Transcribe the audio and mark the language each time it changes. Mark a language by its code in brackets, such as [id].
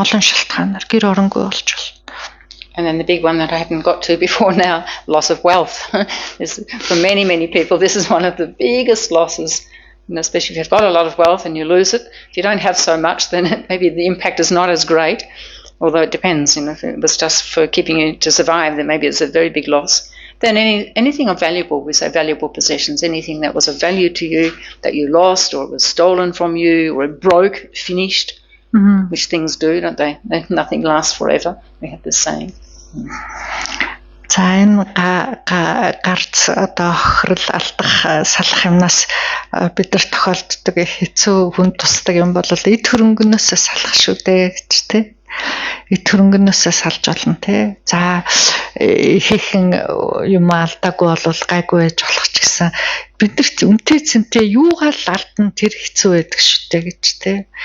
[mn] Олон шалтгаанаар гэр оронгүй болж болно. [en] And then the big one that I haven't got to before now, loss of wealth. For many, many people, this is one of the biggest losses. And especially if you've got a lot of wealth and you lose it. If you don't have so much, then maybe the impact is not as great. Although it depends, if it was just for keeping you to survive, then maybe it's a very big loss. Then anything of valuable, we say valuable possessions, anything that was of value to you that you lost or it was stolen from you or it broke, finished, which things do, don't they? Nothing lasts forever. We have this saying. [mn] За энэ гарц одоо хохирол алдах салах юмнаас бид нар тохиолддог хэцүү хүн тусдаг юм бол эд хөрөнгөнөөс салах шүү дээ гэж тий. Эд хөрөнгөнөөс салж болно тий. За ихэнх юм алдаагүй бол гайгүй байж болох ч гэсэн бид нар үнтэй цэнтэй юугаал алдна тэр хэцүү байдаг шүү дээ гэж тий.